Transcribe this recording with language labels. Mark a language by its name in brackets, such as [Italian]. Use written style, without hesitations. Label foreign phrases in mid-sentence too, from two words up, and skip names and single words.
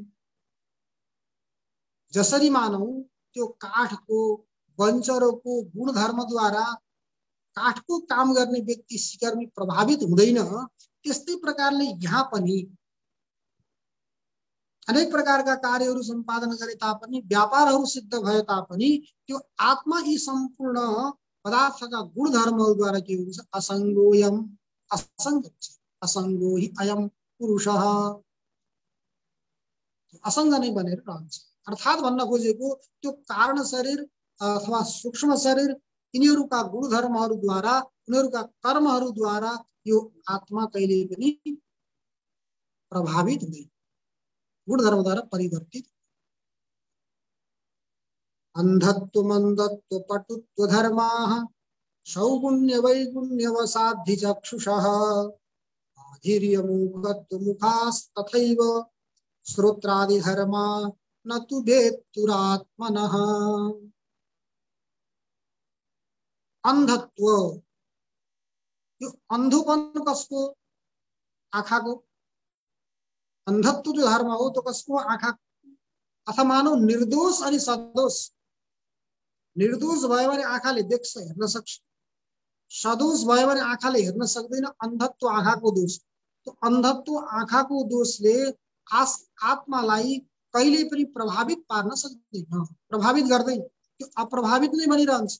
[Nepali] जसरी मानौ त्यो काठको बन्चरोको गुणधर्मद्वारा काठको काम गर्ने व्यक्ति सिकर्मी प्रभावित हुँदैन, त्यस्तै प्रकारले यहाँ पनि अनेक प्रकारका कार्यहरू सम्पादन गरे तापनि, व्यापारहरू सिद्ध भए तापनि त्यो आत्मा यी सम्पूर्ण पदार्थका गुणधर्महरूद्वारा के हुन्छ? [Sanskrit] असंगोयम, असंग, असंगो हि अयम पुरुषः, [Nepali] असंग नै बनेर रहन्छ। अर्थात् भन्न खोजेको त्यो कारण शरीर अथवा सूक्ष्म शरीर यिनीहरूका गुणधर्महरूद्वारा, उनीहरूका कर्महरूद्वारा यो आत्मा कहिले पनि प्रभावित हुँदैन, गुणधर्मद्वारा परिवर्तित। [Sanskrit] अन्धत्व मन्दत्व पटुत्व धर्माः सौगुण्य वैगुण्यवसाद्धि चक्षुषः आधीर्य मूकत्व मुखास्तथैव श्रोत्रादि धर्मा न तु भेत्तुरात्मनः। [Nepali] अन्धत्व, यो अन्धोपन कसको? आँखाको। अन्धत्व जो धर्म हो तो कसको? आँखा। अथवा मानौ निर्दोष अनि सदोष। निर्दोष भयो भने आँखाले देख्छ, हेर्न सक्छ, सदोष भयो भने आँखाले हेर्न सक्दैन। अन्धत्व आँखाको दोष। तो अन्धत्व आँखाको दोषले आत्मालाई कहिले पनि प्रभावित पार्न सक्दैन, प्रभावित गर्दैन, त्यो अप्रभावित नै बनिरहन्छ।